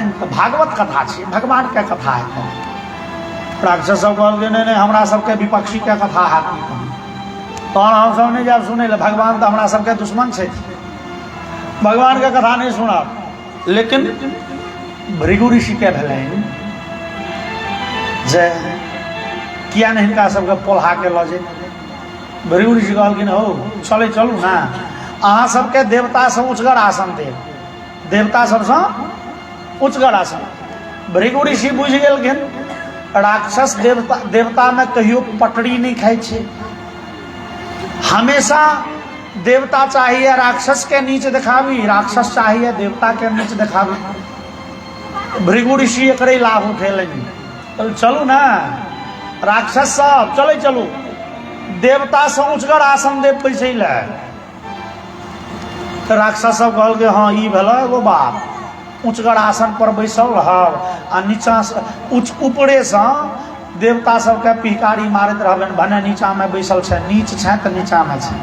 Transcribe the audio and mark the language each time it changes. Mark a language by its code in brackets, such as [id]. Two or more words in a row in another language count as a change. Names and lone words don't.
[mai] तो भागवत कथा छे, भगवान के कथा है। राक्षस सब कहलखिन नहीं हमरा सबके विपक्षी के कथा है, तो हम सब नहीं जब सुने ले, भगवान तो हमरा सबके दुश्मन छे, भगवान के कथा नहीं सुना। लेकिन भृगु ऋषि के भेलैन जे किया नहीं हिनका सबके पोल्हा के लऽ जे। भृगु ऋषि कहलखिन हो चले चलू ना, अहाँ सबके देवता से उच्चगर आसन देव, देवता सबसे उच्चगर आसन। भृगु ऋषि बुझ गेलखिन राक्षस देवता में कहियो पटरी नहीं खाई छे, हमेशा देवता चाहिए राक्षस के नीचे दिखावी, राक्षस चाहिए देवता के नीचे दिखावी। भृगु ऋषि एकरे लाभ उठेलनि, तो चलू ना राक्षस सब चले चलू, देवता से उच्चगर आसन दे बैसे ले। राक्षस सब कहल के हाँ ई भेल एगो बात, उचगर आसन पर बैसल रहब आ नीचा से ऊपरे से देवता सबके पिहकारी मारैत रहबनि भने नीचा में बैसल छै, नीच छै तऽ नीचा में छै।